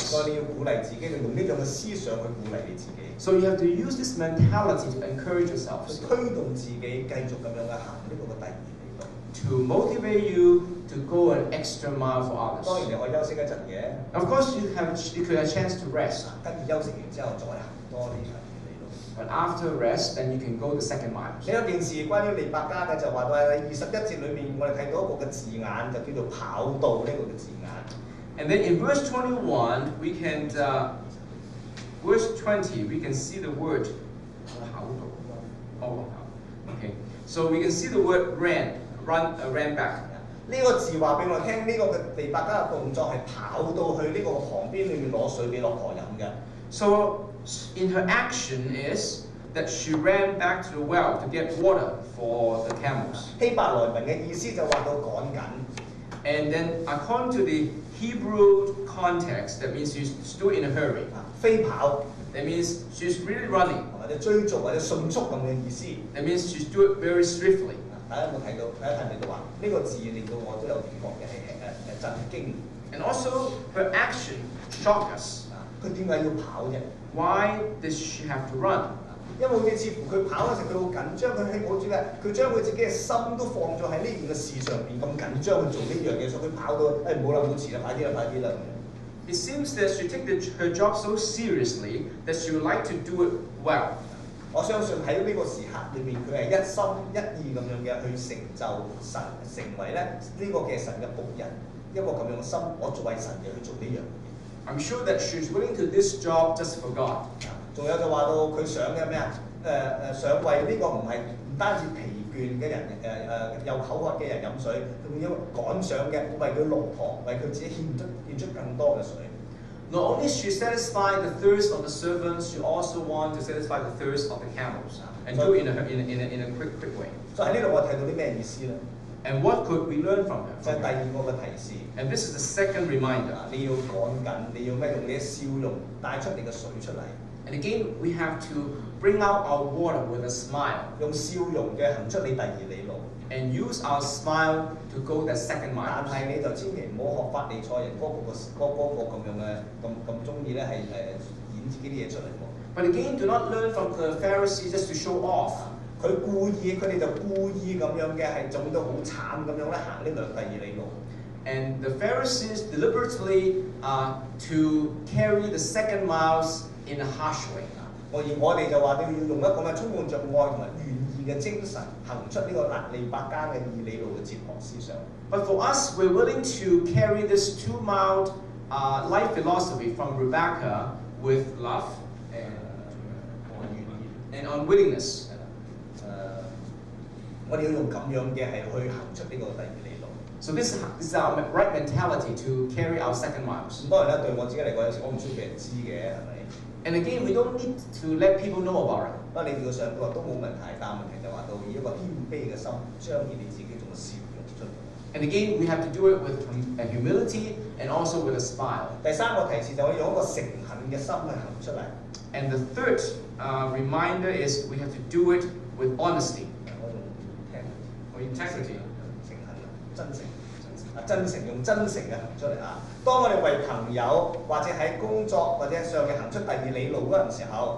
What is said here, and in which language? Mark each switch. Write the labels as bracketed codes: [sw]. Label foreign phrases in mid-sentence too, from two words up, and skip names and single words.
[yue] 所以你要鼓勵自己，你用呢種嘅思想去鼓勵你自己， [en] So you have to use this mentality to encourage [yue] 去 [en] yourselves, [yue] 推動自己繼續咁樣嘅行呢個嘅第二里路。 [en] to motivate you to go an extra mile for [yue] 當然 [en] others. [yue] 你可以休息一陣嘅， [en] Of course, you could have a chance to rest, [yue] 跟住休息完之後再行多啲第二里路。 [en] but after rest, then you can go the second mile. [yue] 呢一件事關於利百加嘅就話到喺21節裏面，我哋睇到一個嘅字眼就叫做跑道呢個嘅字眼。 [en] And then in verse 21, we can, verse 20, we can see the word. Oh, okay. So we can see the word ran back. [yue] 呢個字話俾我聽，呢、個嘅利百加嘅動作係跑到去呢個旁邊裏面攞水俾駱駝飲嘅。 [en] So in her action is that she ran back to the well to get water for the camels. [yue] 希伯來文嘅意思就話到趕緊。 [en] And then according to the Hebrew context, that means she's still in a hurry. [yue] 飛跑 [en] That means she's really running. [yue] 或者追逐或者迅速咁嘅意思。 [en] That means she's doing it very swiftly. [yue] 大家有冇睇到？大家睇唔睇到話呢個字令到我都有感覺嘅係震驚。 [en] And also her action shocked us. [yue] 佢點解要跑啫？ [en] Why does she have to run? [yue] 因為好似似乎佢跑嗰時佢好緊張，佢將佢自己嘅心都放咗喺呢件嘅事上邊，咁緊張去做呢樣嘢，所以佢跑到唔好啦，唔好遲啦，快啲啦，快啲啦。 [en] It seems that she takes her job so seriously that she would like to do it well. [yue] 我相信喺呢個時刻裏面，佢係一心一意咁樣嘅去成就神，成為咧呢個嘅神嘅僕人，一個咁樣嘅心，我作為神嘅去做呢樣嘢。 [en] I'm sure that she's willing to this job just for God. [yue] 仲有就話到佢想嘅咩啊？想為呢個唔單止疲倦嘅人，有口渴嘅人飲水，仲要趕上嘅為佢駱駝，為佢自己獻出更多嘅水。 [en] Not only she satisfied the thirst of the servants, she also want to satisfy the thirst of the camels, and do it in a quick way. [yue] 所以喺呢度我睇到啲咩意思咧？ [en] And what could we learn from [yue] 就係 [en] her? [yue] 第二個嘅提示。 [en] And this is the second reminder. [yue] 你要趕緊，你要咩？用你嘅笑容帶出你嘅水出嚟， [en] And again, we have to bring out our water with a smile [yue] 用笑容嘅行出你第二里路。 [en] and use our smile to go that second [yue] 但 [en] mile. [yue] 係你就千祈唔好學法利賽人嗰個咁樣嘅咁中意咧係演自己啲嘢出嚟喎。 [en] But again, do not learn from the Pharisees just to show off. [yue] 佢哋就故意咁樣嘅係做到好慘咁樣咧行呢第二里路。 [en] And the Pharisees deliberately to carry the second miles in a harsh way. [yue] 我哋就話你要用一個充滿着愛同埋願意嘅精神行出呢個利百加嘅二里路嘅哲學思想。 [en] But for us, we're willing to carry this 2-mile life philosophy from Rebecca with love [yue] 我願意。 [en] and unwillingness. [yue] 我哋要用咁樣嘅係去行出呢個第二里路。 [en] So this is our right mentality to carry our second miles. [yue] 咁當然啦，對我自己嚟講，有時我唔需要俾人知嘅，係咪？ [en] And again, we don't need to let people know about it. [yue] 不過你叫佢上佢話都冇問題，但問題就話到以一個謙卑嘅心彰顯你自己種笑容出嚟。 [en] And again, we have to do it with humility and also with a smile. [yue] 第三個提示就係用一個誠懇嘅心去行出嚟。 [en] And the third reminder is we have to do it with honesty [yue] 我用聽 [en] or integrity. [yue] 誠懇啊，真誠用真誠嘅行出嚟啊！當我哋為朋友或者喺工作或者上嘅行出第二里路嗰陣時候，